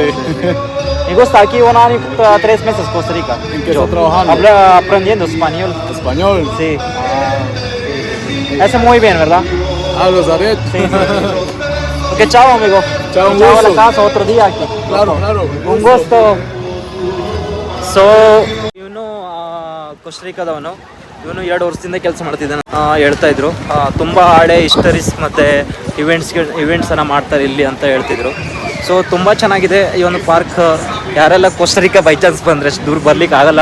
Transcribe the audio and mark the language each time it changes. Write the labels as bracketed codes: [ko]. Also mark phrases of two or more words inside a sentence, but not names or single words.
[es] Me gusta aquí 1 año, 3 meses Costa Rica. ¿En qué está trabajando? Aprendiendo español. Español. Sí. Hace muy bien, ¿verdad? Los Aret. Sí. Ok, chao, amigo. Chao, un Chao a la gusto. casa otro día aquí. Claro, claro. Un gusto. [kn] ಇವನು ಕೋಸ್ಟರಿಕಾದವನು. ಇವನು 2 ವರ್ಷದಿಂದ ಕೆಲಸ ಮಾಡ್ತಿದ್ದಾನೆ ಹೇಳ್ತಾ ಇದ್ರು. ತುಂಬ ಹಳೆ ಹಿಸ್ಟರೀಸ್ ಮತ್ತು ಇವೆಂಟ್ಸನ್ನು ಮಾಡ್ತಾರೆ ಇಲ್ಲಿ ಅಂತ ಹೇಳ್ತಿದ್ರು. ಸೊ ತುಂಬ ಚೆನ್ನಾಗಿದೆ ಈ ಒಂದು ಪಾರ್ಕ್. ಯಾರೆಲ್ಲ ಕೋಸ್ಟರಿಕಾ [en] by chance [kn] ಬಂದರೆ ಅಷ್ಟು ದೂರ ಬರಲಿಕ್ಕೆ ಆಗಲ್ಲ.